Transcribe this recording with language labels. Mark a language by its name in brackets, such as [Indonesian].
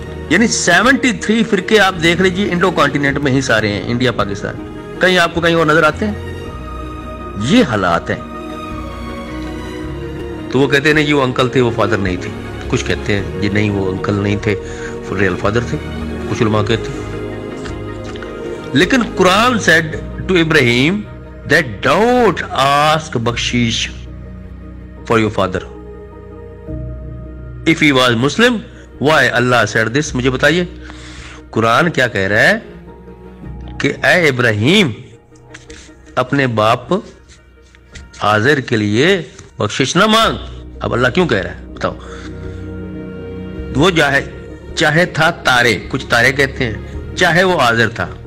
[Urdu] یعنی 73 فرقے آپ دیکھ لیجیے انڈو کانٹیننٹ میں ہی سارے ہیں, انڈیا پاکستان, کہیں آپ کو کہیں اور نظر آتے ہیں؟ یہ حالات ہیں. تو وہ کہتے ہیں نہیں جی وہ انکل تھے وہ فادر نہیں تھے, کچھ کہتے ہیں جی نہیں وہ انکل نہیں تھے ریل فادر تھے, کچھ علماء کہتے ہیں. [English] لیکن Quran said to Ibrahim that don't ask bakshish for your father if he was Muslim. why Allah said this? [Urdu] مجھے بتائیے قرآن کیا کہہ رہا ہے کہ اے ابراہیم اپنے باپ آزر کے لیے بخشش نہ مانگ. اب اللہ کیوں کہہ رہا ہے بتاؤ؟ وہ چاہے تھا تارے, کچھ تارے کہتے ہیں, چاہے وہ آزر تھا.